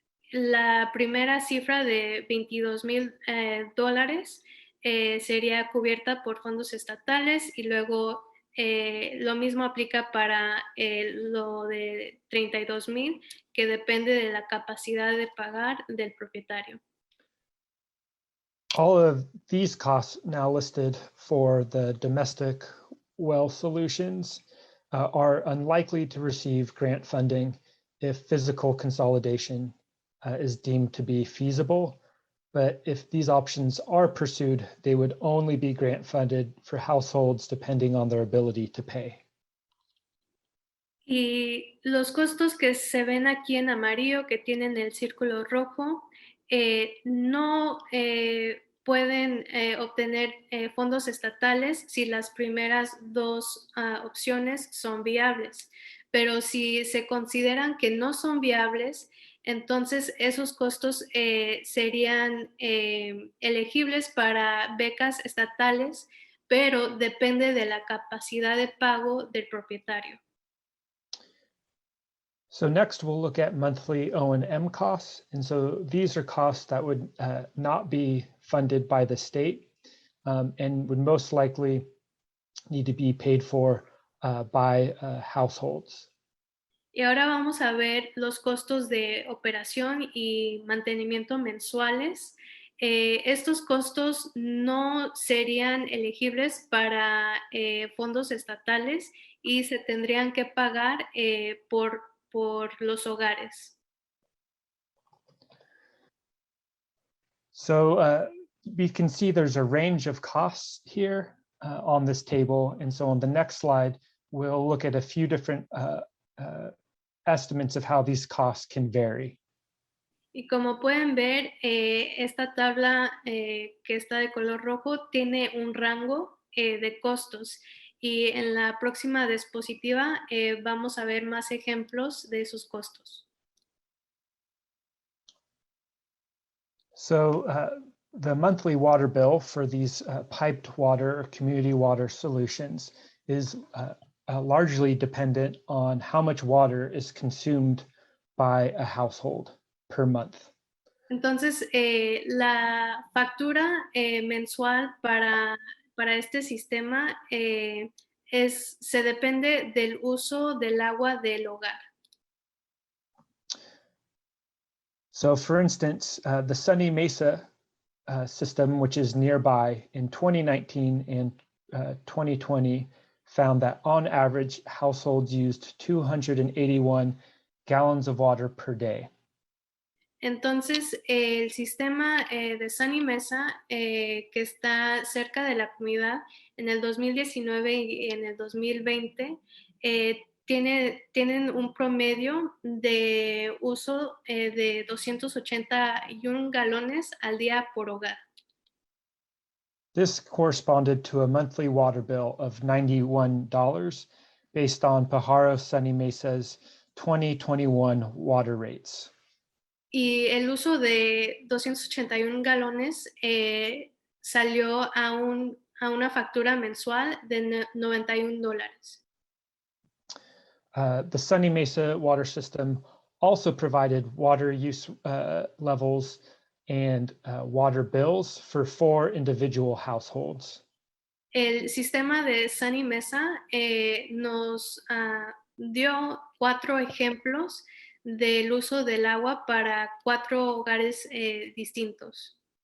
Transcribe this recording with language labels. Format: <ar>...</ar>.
<es>La primera cifra de $22,000 sería cubierta por fondos estatales y luego lo mismo aplica para lo de 32,000, que depende de la capacidad de pagar del propietario.</es> <en>All of these costs now listed for the domestic well solutions are unlikely to receive grant funding if physical consolidation is deemed to be feasible. But if these options are pursued, they would only be grant funded for households depending on their ability to pay.</en> <es>Y los costos que se ven aquí en amarillo, que tienen el círculo rojo, no pueden obtener fondos estatales si las primeras dos opciones son viables. Pero si se consideran que no son viables, entonces esos costos serían elegibles para becas estatales, pero depende de la capacidad de pago del propietario.</es> <en>So next we'll look at monthly O&M costs. And so these are costs that would not be funded by the state and would most likely need to be paid for by households.</en> <es>Y ahora vamos a ver los costos de operación y mantenimiento mensuales. Estos costos no serían elegibles para fondos estatales y se tendrían que pagar por los hogares.</es> <en>So we can see there's a range of costs here on this table. And so on the next slide, we'll look at a few different estimates of how these costs can vary.</en> <es>Y como pueden ver, esta tabla que está de color rojo tiene un rango de costos. Y en la próxima diapositiva vamos a ver más ejemplos de sus costos.</es> <en>So the monthly water bill for these piped water or community water solutions is largely dependent on how much water is consumed by a household per month.</en> <es>Entonces, la factura mensual para este sistema se depende del uso del agua del hogar.</es> <en>So for instance, the Sunny Mesa system, which is nearby in 2019 and 2020, found that on average, households used 281 gallons of water per day.</en> <es>Entonces, el sistema de Sunny Mesa, que está cerca de la comunidad, en el 2019 y en el 2020, tienen un promedio de uso de 281 galones al día por hogar.</es> <en>This corresponded to a monthly water bill of $91 based on Pajaro Sunny Mesa's 2021 water rates.</en> <es>Y el uso de 281 galones salió a una factura mensual de $91.</es> <en>The Sunny Mesa water system also provided water use levels and water bills for 4 individual households.</en> <es>El sistema de Sunny Mesa nos dio 4 ejemplos del uso del agua para 4 hogares distintos.</es>